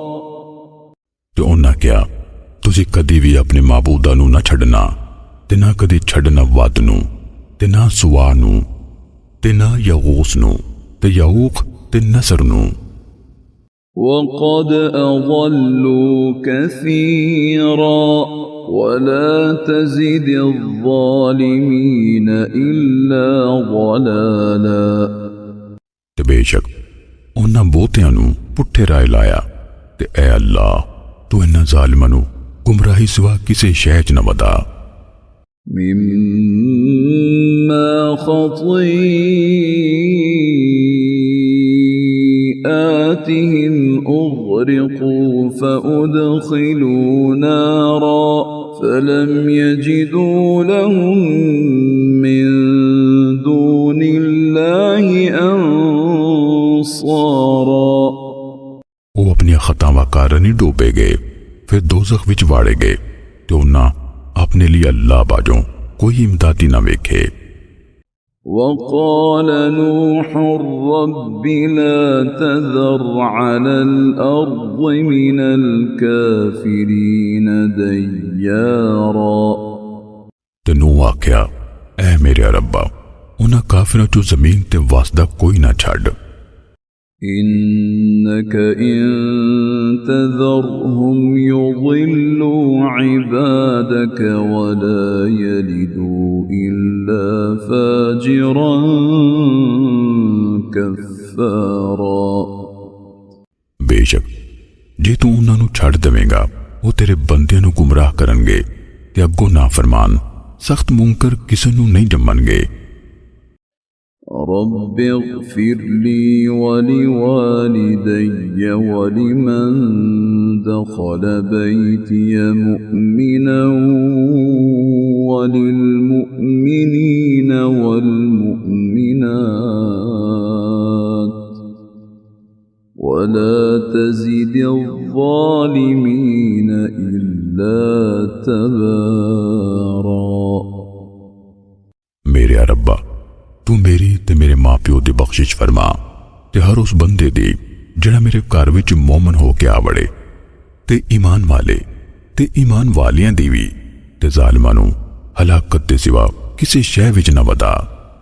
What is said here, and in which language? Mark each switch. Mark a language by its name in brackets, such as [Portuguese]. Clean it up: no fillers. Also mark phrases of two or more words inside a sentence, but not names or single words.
[Punjabi] ਤੇ ਉਨ੍ਹਾਂ ਕਿਆ ਤੁਸੀ ਕਦੀ ਭੀ ਅਪਣੇ ਮਾਬੂਦਾ ਨੂੰ ਨਾ ਛੜਨਾ ਤੇ ਨਾ ਕਦੀ ਛੜਨਾ ਵਦ ਨੂੰ ਤੇ ਨਾ ਸੁਆ ਨੂੰ ਤੇ ਨਾ ਯਗੂਸ ਨੂੰ ਤੇ ਯਊਕ ਤੇ ਨਸਰ ਨੂੰ। [Arabic] وقد أضلوا كثيرا ولا تزد الظالمين إلا ضلالا [Punjabi] ਤੇ ਬੇਸ਼ਕ ਉਨ੍ਹਾਂ ਬਹੁਤਿਆਂ ਨੂੰ ਪੁੱਠੇ ਰਾਹ ਲਾਇਆ ਤੇ ਐ ਅੱਲਾਹ ਤੂ ਇਨ੍ਹਾਂ ਜ਼ਾਲਮਾਂ ਨੂੰ ਗੁਮਰਾਹੀ ਸਿਵਾ ਕਿਸੀ ਸ਼ੈ ਚ ਨ ਵਧਾ। [Arabic] مما خطيئاتهم أغرقوا فأدخلوا نارا فلم يجدوا لهم من دون الله أنصارا [Punjabi] ਵੋ ਅਪਣੀ ਖ਼ਤਾਵਾਂ ਕਾਰਨ ਹੀ ਡੁੱਬੇ ਗਏ ਫਿਰ ਦੋਜ਼ਖ਼ ਵਿਚ ਵਾੜੇ ਗਏ ਤੇ ਉਨ੍ਹਾਂ ਅਪਣੇ ਲਈ ਅੱਲਾਹ ਬਾਝੋਂ ਕੋਈ ਇਮਦਾਦੀ ਨਾ ਵੇਖੇ। [Arabic] وقال نوح رب لا تذر على الأرض من الكافرين ديارا [Punjabi] ਤੇ ਨੂਹ ਆਖਿਆ ਐ ਮੇਰੇ ਰੱਬਾ ਉਨ੍ਹਾਂ ਕਾਫ਼ਿਰਾਂ ਚੋਂ ਜ਼ਮੀਨ ਤੇ ਵਸਦਾ ਕੋਈ ਨਾ ਛੱਡ। [Arabic] إنك إن تذرهم يضلوا عبادك ولا يلدوا إلا فاجرا كفارا [Punjabi] ਬੇਸ਼ਕ ਜੇ ਤੂ ਉਨ੍ਹਾਂ ਨੂੰ ਛੱਡ ਦੇਵੇਂਗਾ ਵੋ ਤੇਰੇ ਬੰਦਿਆਂ ਨੂੰ ਗੁਮਰਾਹ ਕਰਨਗੇ ਤੇ ਅੱਗੋਂ ਨਾਫ਼ਰਮਾਨ ਸਖ਼ਤ ਮੁਨਕਰ ਕਿਸੀ ਨੂੰ ਨਹੀਂ ਜੰਮਣਗੇ। [Arabic] رب اغفر لي ولوالدي ولمن دخل بيتي مؤمنا وللمؤمنين والمؤمنات ولا تزد الظالمين إلا تبارا [Punjabi] ਮੇਰੇ ਰੱਬਾ ਤੂ ਮੇਰੀ ਤੇ ਮੇਰੇ ਮਾਂ ਪਿਓ ਦੀ ਬਖ਼ਸ਼ਿਸ਼ ਫ਼ਰਮਾ ਤੇ ਹਰ ਉਸ ਬੰਦੇ ਦੀ ਜਿਹੜਾ ਮੇਰੇ ਘਰ ਵਿਚ ਮੋਮਨ ਹੋ ਕੇ ਆ ਵੜੇ ਤੇ ਈਮਾਨ ਵਾਲੇ ਤੇ ਈਮਾਨ ਵਾਲਿਆਂ ਦੀ ਵੀ ਤੇ ਜ਼ਾਲਮਾਂ ਨੂੰ ਹਲਾਕਤ ਦੇ ਸਿਵਾ ਕਿਸੇ ਸ਼ੈ ਵਿੱਚ ਨਾ ਵਦਾ।